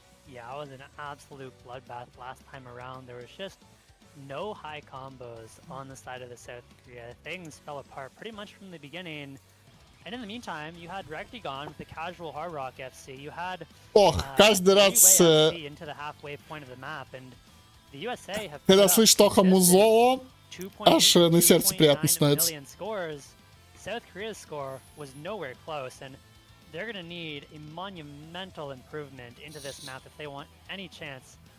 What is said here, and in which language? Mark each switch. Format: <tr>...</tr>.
<en>Yeah, it was an absolute bloodbath last time around. There was just no high combos on the side of the South Korea. Things fell apart pretty much from the beginning. And in the meantime, you had Rectigon with the casual Hard Rock FC. You had</en> <ru>каждый раз</ru> <en>into the halfway point of the map, and the USA have</en> <ru>когда слышишь Тоха Музло, аж на сердце приятно становится.</ru> <en>South Korea's score was nowhere close, and they're going to need a monumental improvement into this map if they want any chance</en>